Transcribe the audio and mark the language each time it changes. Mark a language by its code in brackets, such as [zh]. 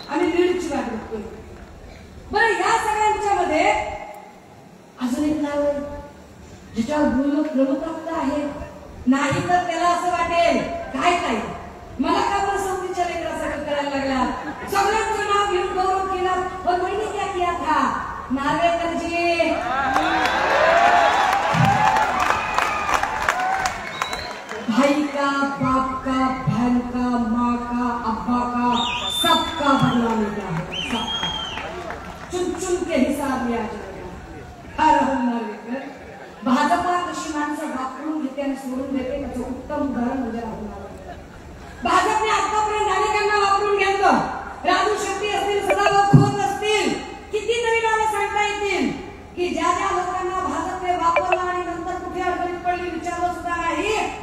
[mr] आम्ही लीडची वाट बघतोय. बरं, या सगळ्यांच्या मध्ये अजून एक नाव आहे ज्याच्यावर बोलणं प्रमुख आहे. नाही तर त्याला असं वाटेल काय काय मला का बरं सौतीच्या लेकरासाठी करायला लागला, सगळ्यांचं नाव घेऊन गौरव केला. [hi] और मैंने क्या किया था नार्वेकर जी, भाई का, बाप का, बहन का, माँ का, अब्बा का, सबका बदला लेता है, सबका चुन चुन के हिसाब में आ जाएगा. [mr] नार्वेकर भाजपा कशी माणसं वापरून घेते आणि सोडून देते त्याचं उत्तम उदाहरण म्हणजे राहुल नार्वेकर. भाजपने आतापर्यंत अनेकांना वापरून घेतलं. राजू शेट्टी असतील, सदाभाऊ खोत असतील, कितीतरी नावे सांगता येतील की ज्या ज्या लोकांना भाजपने वापरलं आणि नंतर कुठे अडचणीत पडली विचारलं सुद्धा नाही.